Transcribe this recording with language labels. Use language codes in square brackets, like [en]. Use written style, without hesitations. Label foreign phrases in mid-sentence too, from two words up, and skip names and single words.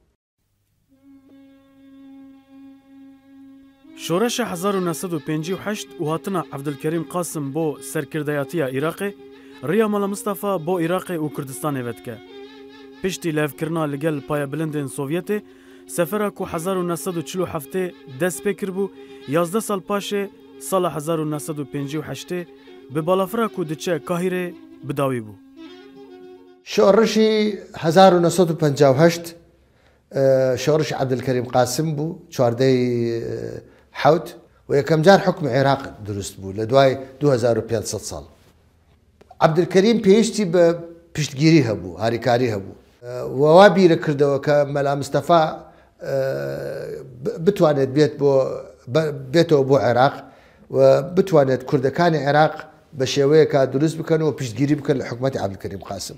[ku] شورش 1958 û hatina Evdilkerîm Qasim bo serkirdeyatiya Iraqê riya mala Mustafa bo Iraqê û Kurdistanê vedike. Piştî levkirina li gel payebilindên Sovyetê sefera ku 1947 dest pê kirbû 11 sal paşê sala 1958 bi balafira ku diçe Kahîrê bidawî bû. [ckb] شۆڕشی 1958 شۆڕشی عەبدولکەریم قاسم بوو چواردەی حەوت و یەکەم جار حکم عێراق دروست بوو لە دوای 2500 ساڵ. عەبدولکەریم پێویستی بە پشتگیری هەبوو هاریکاری هەبوو وەوا بیرە کردەوە کە مەلا مستەفا بتوانێت بێتەوە بۆ عێراق و بتوانێت کوردەکانی عێراق بە شێوەیەکە دروست بکەن و پشتگیری بکەن لە حکومەتی عەبدولکەریم قاسم.